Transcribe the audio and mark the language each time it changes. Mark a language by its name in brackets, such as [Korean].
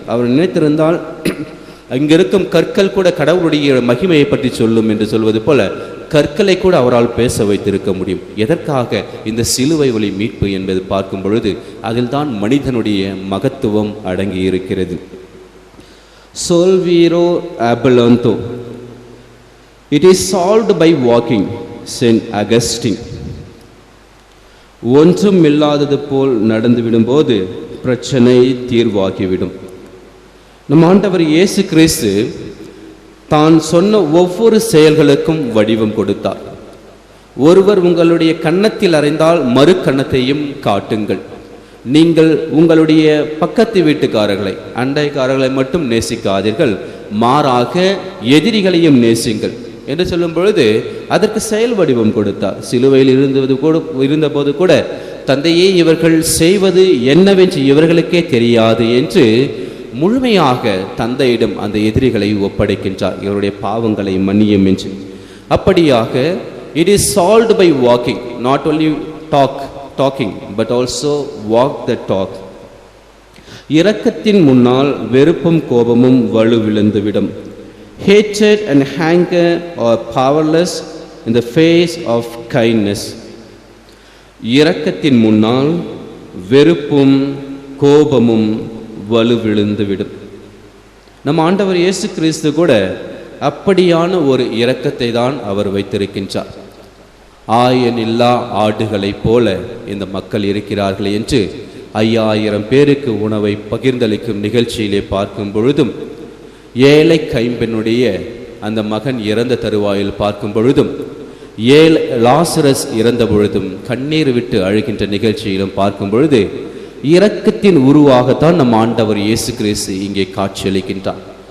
[Tamil] அவர் நினைத்திருந்தால் அங்கிருக்கும் கற்கள் கூட கடவுளுடைய மகிமையை பற்றி சொல்லும் என்று சொல்வது போல கற்களை கூட அவரால் பேச வைத்திருக்க முடியும். எதற்காக? இந்த சிலுவை வழி மீட்பு என்பது பார்க்கும் பொழுது அதில் தான் மனிதனுடைய மகத்துவம் அடங்கி இருக்கிறது. Solviro abelanto. [English] It is solved by walking, Saint Augustine. [Tamil] ஒன்றும் இல்லாதது போல் நடந்து விடும்போது பிரச்சனை தீர்வாகிவிடும். நம் ஆண்டவர் இயேசு கிறிஸ்து தான் சொன்ன ஒவ்வொரு செயல்களுக்கும் வடிவம் கொடுத்தார். ஒருவர் உங்களுடைய கன்னத்தில் அறைந்தால் மறு கன்னத்தையும் காட்டுங்கள். நீங்கள் உங்களுடைய பக்கத்து வீட்டுக்காரர்களை, அண்டைக்காரர்களை மட்டும் நேசிக்காதீர்கள், மாறாக எதிரிகளையும் நேசிங்கள் என்று சொல்லும் பொழுது அதற்கு செயல் வடிவம் கொடுத்தார். சிலுவையில் இருந்தபோது கூட தந்தையே, இவர்கள் செய்வது என்னவென்று இவர்களுக்கே தெரியாது என்று முழுமையாக தந்தையிடம் அந்த எதிரிகளை ஒப்படைக்கின்றார், இவருடைய பாவங்களை மன்னியும் என்று. அப்படியாக [English] It is solved by walking, not only talking but also walk the talk. [Tamil] இரக்கத்தின் முன்னால் வெறுப்பும் கோபமும் வலுவிழந்துவிடும். [English] Hatred and anger are powerless in the face of kindness. [Tamil] இரக்கத்தின் முன்னால் வெறுப்பும் கோபமும் வலுவிழந்துவிடும். நம் ஆண்டவர் இயேசு கிறிஸ்து கூட அப்படியான ஒரு இரக்கத்தை தான் அவர் வைத்திருக்கின்றார். ஆயனில்லா ஆடுகளைப் போல இந்த மக்கள் இருக்கிறார்கள் என்று 5000 பேருக்கு உணவை பகிர்ந்தளிக்கும் நிகழ்ச்சியிலே பார்க்கும் பொழுதும், ஏழை கைம்பெண்ணுடைய அந்த மகன் இறந்த தருவாயில் பார்க்கும் பொழுதும், லாசரஸ் இறந்த பொழுதும் கண்ணீர் விட்டு அழுகின்ற நிகழ்ச்சியிலும் பார்க்கும் பொழுது இரக்கத்தின் உருவாகத்தான் நம் ஆண்டவர் இயேசு கிறிஸ்து இங்கே காட்சியளிக்கின்றார்.